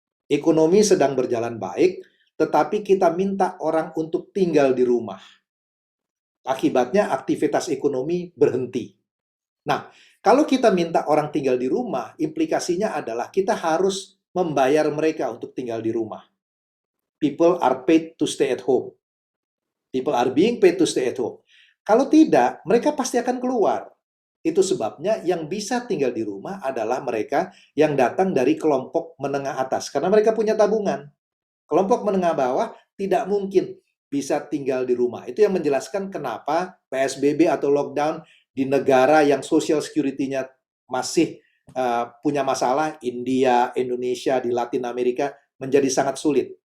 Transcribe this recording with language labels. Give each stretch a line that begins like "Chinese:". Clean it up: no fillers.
Indonesian: Ekonomi sedang berjalan baik, tetapi kita minta orang untuk tinggal di rumah. Akibatnya aktivitas ekonomi berhenti. Nah, kalau kita minta orang tinggal di rumah, implikasinya adalah kita harus membayar mereka untuk tinggal di rumah.
English: People are paid to stay at home. People are being paid to stay at home.
Indonesian: Kalau tidak, mereka pasti akan keluar. Itu sebabnya yang bisa tinggal di rumah adalah mereka yang datang dari kelompok menengah atas. Karena mereka punya tabungan. Kelompok menengah bawah tidak mungkin bisa tinggal di rumah. Itu yang menjelaskan kenapa PSBB atau lockdown di negara yang social security-nya masih punya masalah, India, Indonesia, di Latin Amerika, menjadi sangat sulit.